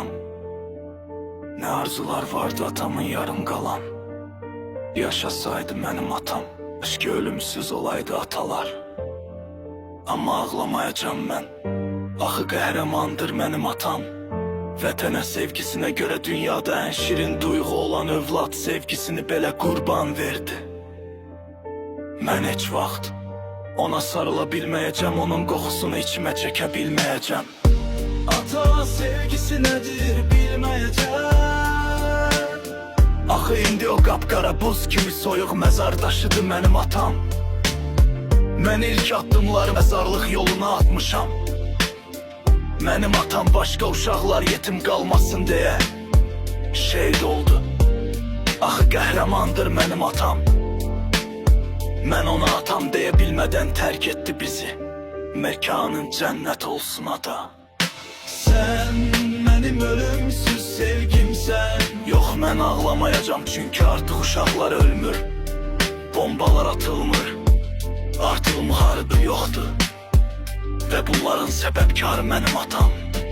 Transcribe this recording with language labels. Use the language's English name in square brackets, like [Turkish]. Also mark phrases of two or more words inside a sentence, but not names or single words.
[Turkish] Ne arzular vardı atamın yarım kalan. Yaşasaydı benim atam, keşke ölümsüz olaydı atalar. Ama ağlamayacağım ben. [Azerbaijani] Axı qəhrəmandır benim atam. [Turkish] Vətənə sevgisine göre dünyada en şirin duygu olan [Azerbaijani] övlad sevgisini belə qurban verdi. Mən heç vaxt ona sarıla bilməyəcəm, onun qoxusunu içime çəkə bilməyəcəm. Ata sevgisi nedir bilməyəcəm. Axı indi o qapqara buz kimi soyuq məzardaşıdır mənim atam. Mən ilk addımları məzarlıq yoluna atmışam. Mənim atam başqa uşaqlar yetim qalmasın deyə şehit oldu. Axı qəhrəmandır mənim atam. Mən ona atam deyə bilmədən tərk etdi bizi. Mekanın cənnət olsun ata. [Turkish] Sen benim ölümsüz sevgimsen. [Azerbaijani] Yok mən ağlamayacağım çünkü artık uşaqlar ölmür. Bombalar atılmır. Artık müharibə yoxdur. Ve bunların səbəbkarı mənim atam.